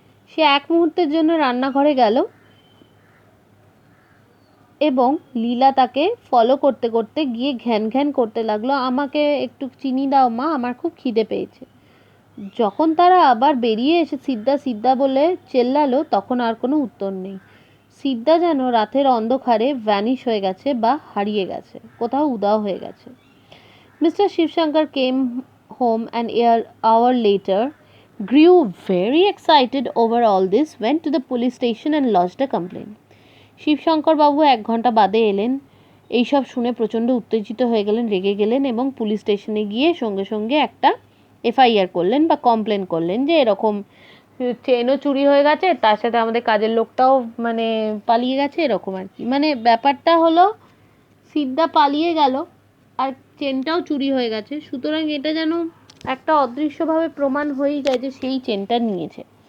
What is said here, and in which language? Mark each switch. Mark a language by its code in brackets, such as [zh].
[bn] সে এক মুহূর্তের জন্য রান্নাঘরে গেল এবং লীলা তাকে ফলো করতে করতে গিয়ে ঘ্যান ঘ্যান করতে লাগলো, আমাকে একটু চিনি দাও মা, আমার খুব খিদে পেয়েছে। যখন তারা আবার বেরিয়ে এসে সিদ্ধা সিদ্ধা বলে চেল্লালো, তখন আর কোনো উত্তর নেই। সিদ্ধা যেন রাতের অন্ধকারে ভ্যানিশ হয়ে গেছে বা হারিয়ে গেছে, কোথাও উধাও হয়ে গেছে। [en] Mr. Shivshankar came home an hour later, grew very excited over all this, went to the police station and lodged a complaint. [bn] Shibshankar বাবু 1 ঘন্টা বাদে এলেন। এইসব শুনে প্রচণ্ড উত্তেজিত হয়ে গেলেন, রেগে গেলেন এবং পুলিশ স্টেশনে গিয়ে সঙ্গে সঙ্গে একটা এফআইআর করলেন বা কমপ্লেন করলেন যে এরকম চেনও চুরি হয়ে গেছে, তার সাথে আমাদের কাজের লোকটাও মানে পালিয়ে গেছে, এরকম আর কি। মানে ব্যাপারটা হলো সিদ্ধা পালিয়ে গেল আর চেনটাও চুরি হয়ে গেছে, সুতরাং এটা যেন একটা অদৃশ্যভাবে প্রমাণ হয়েই যায় যে সেই চেনটা নিয়েছে।